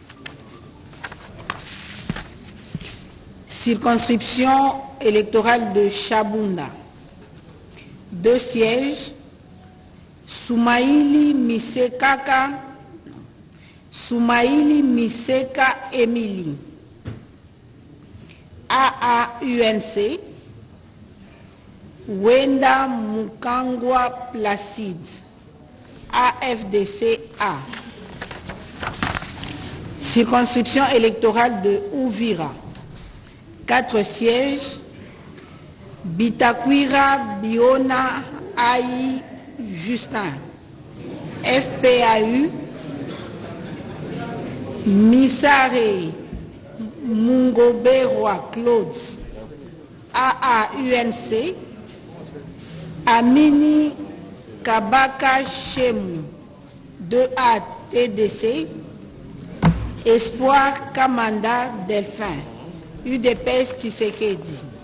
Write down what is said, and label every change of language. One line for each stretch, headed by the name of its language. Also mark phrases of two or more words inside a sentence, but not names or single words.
French: Circonscription électorale de Chabunda, 2 sièges, Soumaïli Miseka Emily, AAUNC, Wenda Mukangwa Placide, AFDC-A. Circonscription électorale de Ouvira, 4 sièges, Bitakwira Biona Aïe Justin, FPAU, Misare Mungoberwa Claude, AAUNC, Amini Kabaka Chemu, 2A TDC, Espoir Kamanda Delphin, UDPS Tshisekedi.